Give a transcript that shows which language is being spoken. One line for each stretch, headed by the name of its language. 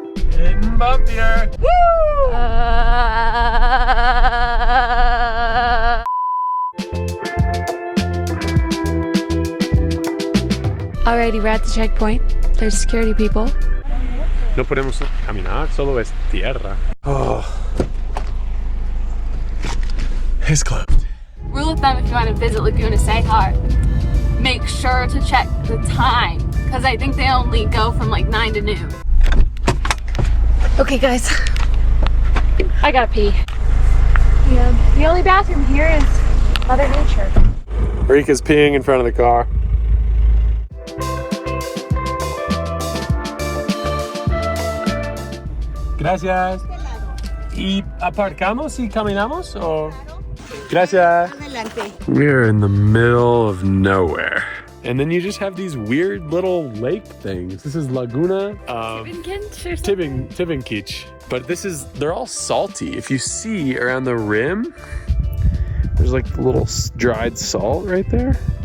English: Getting bumpier. Woo! Alrighty, we're at the checkpoint. There's security people.
Spanish: No podemos caminar, solo es tierra. Oh.
English: It's closed. Rule of thumb if you want to visit Laguna Cejar, make sure to check the time, because I think they only go from like 9 to noon. Okay guys, I gotta pee. Yeah, the only bathroom here is Mother Nature. Rika's peeing in front of the car.
Spanish: Gracias. ¿Y aparcamos y caminamos o? Gracias.
English: We're in the middle of nowhere. And then you just have these weird little lake things. This is Laguna Tibinkich. But they're all salty. If you see around the rim, there's like a little dried salt right there.